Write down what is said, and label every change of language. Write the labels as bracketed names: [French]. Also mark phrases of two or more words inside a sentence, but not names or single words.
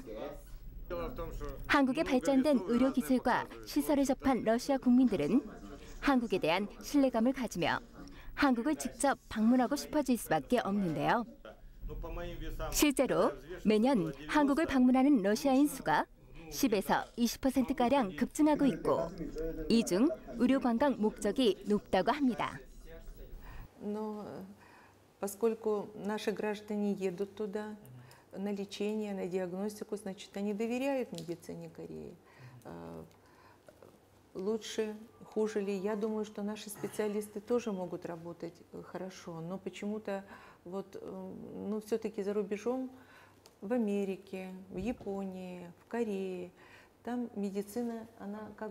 [Korean] 한국의 발전된 의료기술과 시설을 접한 러시아 국민들은 한국에 대한 신뢰감을 가지며 한국을 직접 방문하고 싶어질 수밖에 없는데요. 실제로 매년 한국을 방문하는 러시아인 수가 10에서 20%가량 급증하고 있고 이 중 의료 관광 목적이 높다고 합니다. [Russian] Поскольку наши граждане едут туда на лечение, на диагностику, значит, они доверяют медицине Кореи. Лучше, хуже ли, я думаю, что наши специалисты тоже могут работать хорошо, но почему-то все-таки за рубежом, в Америке, в Японии, в Корее, там медицина, она